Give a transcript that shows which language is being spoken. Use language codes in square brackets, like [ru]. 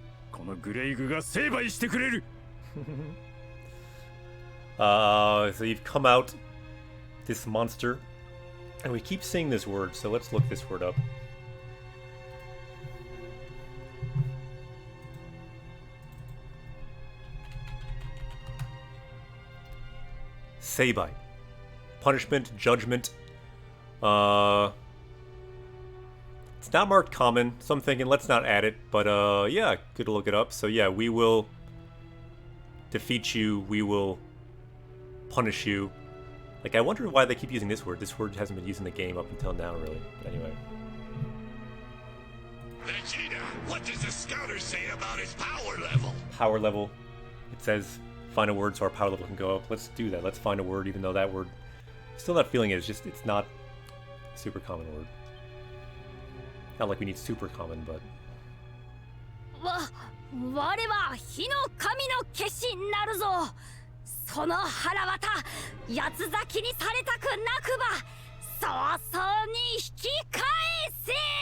[ja] このグレイグが成敗してくれる。 [en] So you've come out, this monster, and we keep saying this word, so let's look this word up. Seibai. Punishment, judgment. It's not marked common, so I'm thinking let's not add it, but yeah, good to look it up. So yeah, we will defeat you, we will punish you. Like, I wonder why they keep using this word. This word hasn't been used in the game up until now, really. But anyway. Vegeta, what does the scouter say about his power level? Power level. It says find a word so our power level can go up. Let's do that. Let's find a word, even though that word... Still not feeling it. It's just, it's not a super common word. Not like we need super common, but... [ja] 我は火の神の化身なるぞ。その腹渡八つ咲きにされたくなくば早々に引き返せ。